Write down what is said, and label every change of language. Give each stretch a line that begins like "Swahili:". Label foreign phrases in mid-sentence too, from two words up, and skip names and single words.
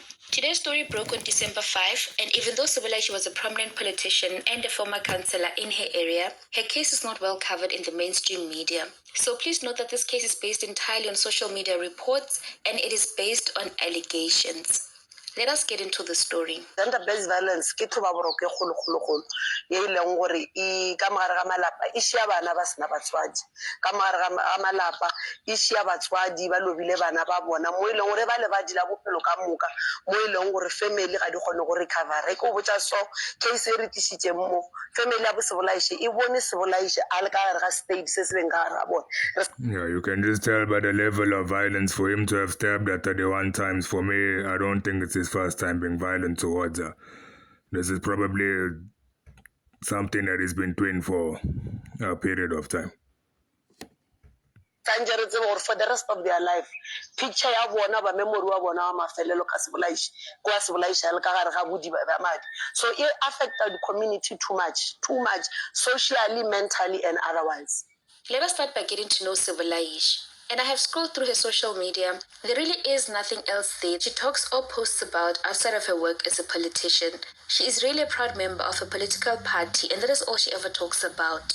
English: Today's story broke on December 5, and even though Sibolaishi was a prominent politician and a former councillor in her area, her case is not well covered in the mainstream media. So please note that this case is based entirely on social media reports, and it is based on allegations. Let us get into the story. Gender-based violence
Northern Sotho: ke thoba boroke kgolo ye ileng gore e ka mogare ga malapa e shia bana ba sena batswadi ka mogare ga malapa e shia batswadi ba lobile bana ba bona mo ileng gore ba le ba dila bophelo ka moka mo ileng gore family ga di kgone go recover re go botsa so case re tishitse mo family ya bo Sibolaishi e bone Sibolaishi a le ka gare ga state se se beng ka gare ga bona.
English: Yeah, you can just tell by the level of violence for him to have stabbed her 31 times. For me, I don't think it's his first time being violent towards her. This is probably something that he's been doing for a period of time. For the rest of their life,
Northern Sotho: picture ya bona ba memory wa bona wa mafelelo ka Sibolaishi kwa Sibolaishi a le ka gare ga bodi ba madi.
English: So it affected the community too much, socially, mentally, and otherwise. Let us start by getting to know Sibolaishi. And I have scrolled through her social media. There really is nothing else there she talks or posts about outside of her work as a politician. She is really a proud member of a political party, and that is all she ever talks about.